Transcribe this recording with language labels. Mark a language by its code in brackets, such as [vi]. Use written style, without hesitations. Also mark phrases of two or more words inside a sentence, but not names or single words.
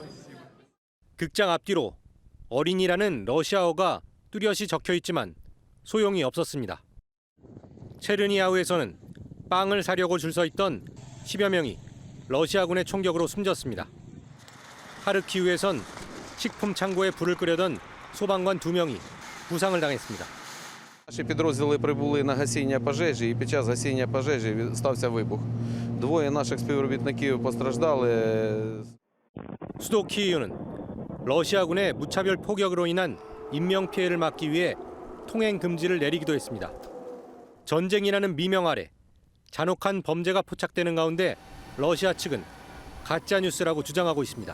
[ko] 극장 앞뒤로 어린이라는 러시아어가 뚜렷이 적혀 있지만 소용이 없었습니다. 체르니아우에서는 빵을 사려고 줄 서 있던 10여 명이 러시아군의 총격으로 숨졌습니다. 하르키우에선 식품 창고에 불을 끄려던 소방관 2명이 부상을 당했습니다. [uk] Наші підрозділи прибули на гасіння пожежі, і під час гасіння пожежі стався вибух. Двоє наших співробітників постраждали. [ko] 수도 키이우는 러시아군의 무차별 포격으로 인한 인명 피해를 막기 위해 통행 금지를 내리기도 했습니다. 전쟁이라는 미명 아래 잔혹한 범죄가 포착되는 가운데 러시아 측은 가짜 뉴스라고 주장하고 있습니다.